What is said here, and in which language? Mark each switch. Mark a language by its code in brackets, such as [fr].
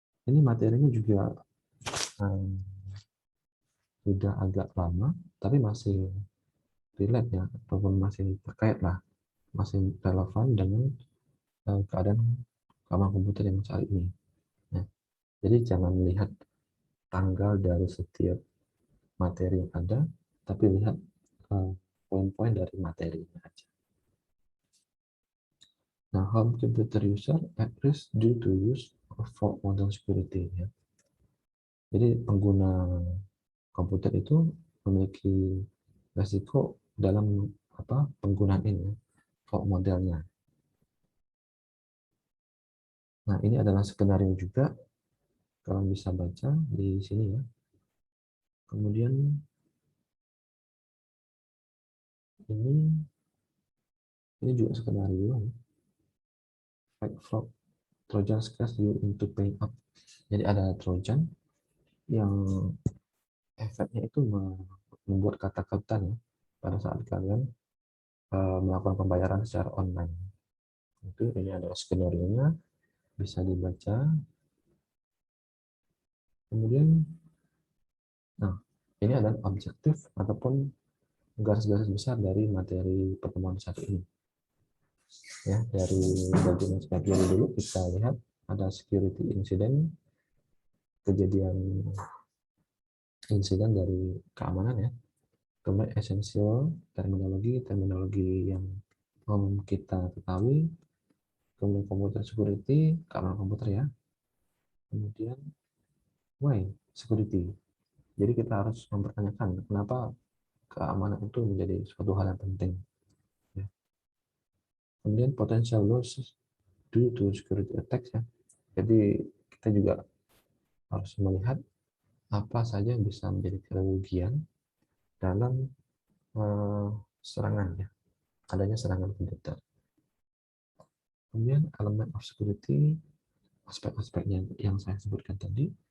[id] Ini materinya juga sudah agak lama, tapi masih relate ya, ataupun masih terkait lah, masih relevan dengan keadaan keamanan komputer yang saat ini. Nah, jadi jangan lihat tanggal dari setiap materi yang ada, tapi lihat poin-poin dari materinya aja. [en] Nah, home computer user at risk due to use of fault model security ya. [id] Jadi pengguna komputer itu memiliki resiko dalam penggunaan ini, fault modelnya. Nah, ini adalah skenario juga, kalian bisa baca di sini ya. Kemudian ini juga skenario ya. [en] Fake fraud, Trojan scares you into paying up. [id] Jadi ada Trojan yang efeknya itu membuat kata-kata ya pada saat kalian melakukan pembayaran secara online. Itu ini adalah skenario-nya, bisa dibaca. Kemudian, nah ini adalah objektif ataupun garis-garis besar dari materi pertemuan satu ini. Ya, dari bagian security dulu kita lihat ada security incident, kejadian insiden dari keamanan ya. Kemudian essential, terminologi yang kita ketahui. Kemudian computer security, keamanan komputer ya. Kemudian [en] why security. [id] Jadi kita harus mempertanyakan kenapa keamanan itu menjadi suatu hal yang penting. Ya. [en] Kemudian potential losses due to security attacks ya. [id] Jadi kita juga harus melihat apa saja yang bisa menjadi kerugian dalam serangan ya, adanya serangan komputer. Kemudian elemen of security, aspek-aspeknya yang saya sebutkan tadi.